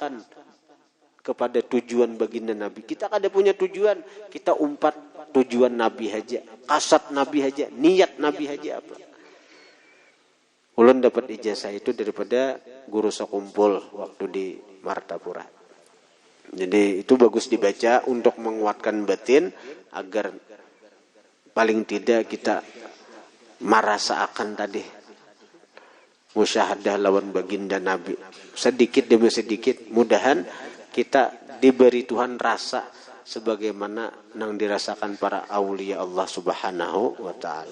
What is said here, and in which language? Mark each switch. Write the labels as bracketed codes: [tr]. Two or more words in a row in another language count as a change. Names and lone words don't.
[id] Kita nisbahkan kepada tujuan baginda Nabi. [bjn] Kita kada punya tujuan, kita umpat tujuan Nabi aja, kasat Nabi aja, niat Nabi aja apa. Ulun dapat ijazah itu daripada guru sekumpul waktu di Martapura. [id] Jadi itu bagus dibaca untuk menguatkan batin agar paling tidak kita merasakan tadi musyahadah lawan baginda Nabi. Sedikit demi sedikit mudahan kita diberi Tuhan rasa sebagaimana yang dirasakan para aulia Allah Subhanahu wa taala.